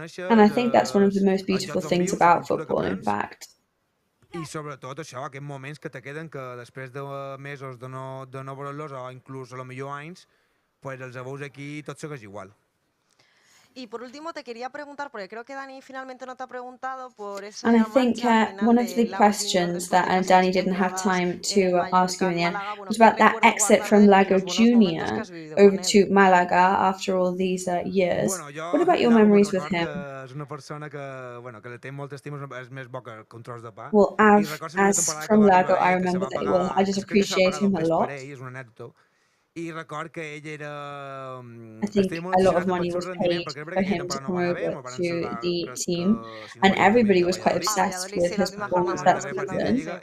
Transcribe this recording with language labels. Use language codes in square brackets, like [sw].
[en] And I think that's one of the most beautiful things about football, in fact. [ca] I sobretot això, aquests moments que te queden que després de mesos de no veure-los o inclús a lo millor anys, pues els veus aquí i tot segueix igual. [es] Y por último te quería preguntar, porque creo que Dani finalmente no te ha preguntado por esa [en] And I think one of the questions that Dani didn't have time to ask you in the end was about that exit from Lago Junior over to Malaga after all these years. What about your memories with him? [ca] És una persona que li té molta estima, és més bo que un tros de pa. [en] Well, as from Lago, I remember that, well, I just appreciate him a lot. [ca] És una anècdota. I record que ell era... [en] I think a lot of money was paid for him to come over to the team, and everybody was quite obsessed with his performance that season.